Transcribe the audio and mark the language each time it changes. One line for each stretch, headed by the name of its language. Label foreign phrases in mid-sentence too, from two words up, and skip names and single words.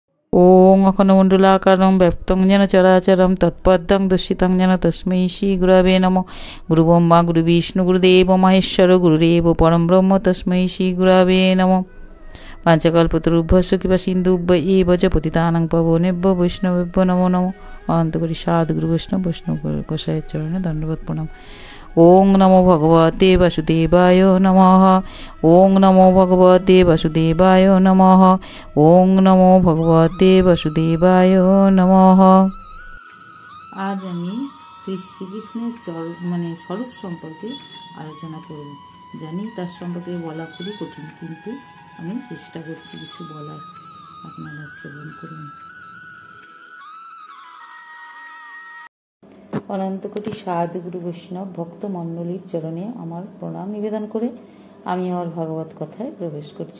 Sanskrit: ওং অখণ্ডমণ্ডলাকারং ব্যক্তং যেন চরাচরম তৎপদং দর্শিতং যেন তস্मै শ্রী গুরবে নমঃ। গুরু ব্রহ্মা গুরু বিষ্ণু গুরুদেব মহেশ্বর গুরুদেব পরম ব্রহ্ম তস্मै শ্রী গুরবে নমঃ। পাঞ্চকল্পতরুভ্যশ্চ কৃপা সিন্ধুভ্য এব চ পতিতানাং পাবনেভ্যো বৈষ্ণবেভ্যো নমো নমঃ।
Bangla: অনন্ত কোটি সাধু গুরু বৈষ্ণব বৈষ্ণব গোসাইয়ের চরণে দণ্ডবত প্রণাম।
Sanskrit: ওং নমো ভগবতে বাসুদেবায় নমঃ। ওং নমো ভগবতে বাসুদেবায় নমঃ। ওং নমো ভগবতে বাসুদেবায় নমঃ।
Bangla: আজ আমি শ্রীকৃষ্ণের স্বরূপ সম্পর্কে আলোচনা করব। জানি তার সম্পর্কে বলা খুবই কঠিন, কিন্তু আমি চেষ্টা করছি কিছু বলার, আপনারা শ্রবণ করুন। অনন্ত কোটি সাধু গুরু বৈষ্ণব ভক্ত মণ্ডলীর চরণে আমার প্রণাম নিবেদন করে আমি আমার ভাগবত কথায় প্রবেশ করছি।